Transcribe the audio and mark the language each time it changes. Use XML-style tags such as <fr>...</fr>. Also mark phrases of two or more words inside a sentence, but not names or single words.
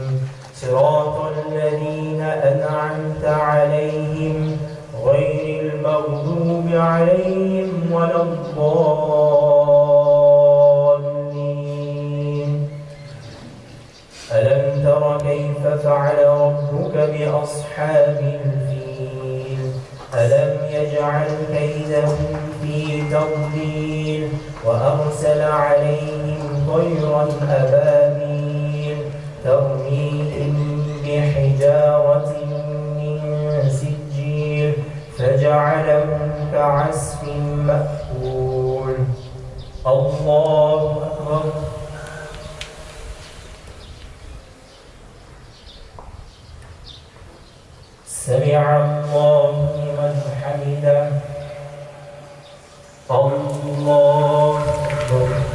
<ar>صراط الذين أنعمت عليهم. غير المغضوب عليهم ولا الضالين. ألم تر كيف فعل ربك بأصحاب الفيل. ألم يجعل كيدهم في تضليل وأرسل عليهم طيرا أبابيل ترميهم بحجارة من سجيل فجعلهم كعصف مأكول. الله أكبر. سمع الله لمن حمده. الله أكبر.</ar>